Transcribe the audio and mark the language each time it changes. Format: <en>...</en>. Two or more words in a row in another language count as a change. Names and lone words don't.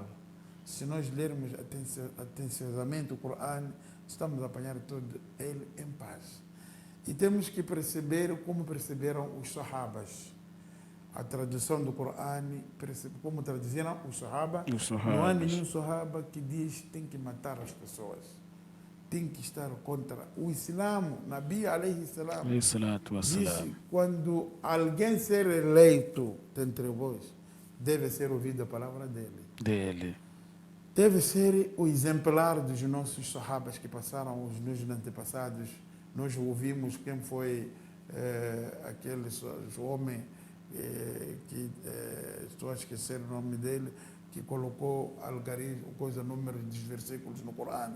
<pt>Se nós lermos atenciosamente o Corão, estamos a apanhar todo ele em paz. E temos que perceber como perceberam os Sahabas. A tradução do Corão, como traduziram os Sahabas. Não há nenhum Sahaba que diz que tem que matar as pessoas. Tem que estar contra o Islã.</pt> <ar>نبي عليه السلام</ar> <pt>disse: quando alguém ser eleito entre vós, deve ser ouvida a palavra dele. Deve ser o exemplar dos nossos sahabas que passaram, os nossos antepassados. Nós ouvimos quem foi aquele homem que estou a esquecer o nome dele, que colocou algarismo, número dos versículos no Corão.</pt>